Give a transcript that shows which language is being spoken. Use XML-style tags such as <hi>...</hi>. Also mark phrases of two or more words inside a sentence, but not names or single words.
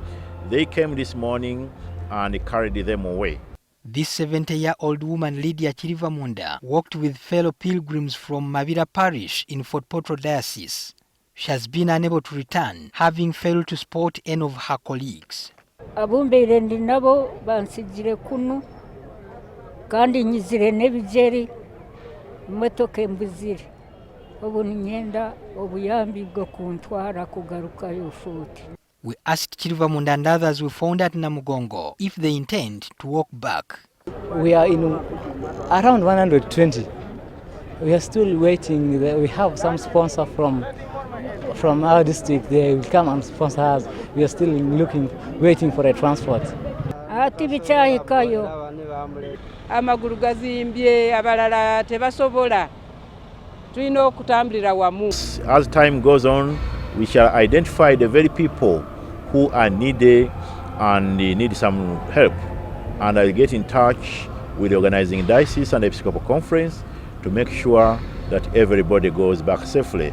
<en>They came this morning and carried them away. This 70-year-old woman, Lydia Chirivamunda, walked with fellow pilgrims from Mavira Parish in Fort Portal Diocese. She has been unable to return, having failed to spot any of her colleagues.</en> <ttj>Abumbeire ndi nabo bansigire kunu kandi nyizire nebijeri motoka embuzire obuni nyenda obuyambi bwo kuntwara kugaruka yofuti.</ttj> <en>We asked Chirivamunda and others we found at Namugongo if they intend to walk back. We are in around 120. We are still waiting. We have some sponsor from our district. They will come and sponsor us. We are still waiting for a transport.</en> <lg>Amaguru gazimbye abalala tebasobola tulina okutambulira wamu.</lg> <en>As time goes on, we shall identify the very people who are needed and need some help, and I'll get in touch with the organizing diocese and the Episcopal Conference to make sure that everybody goes back safely.</en>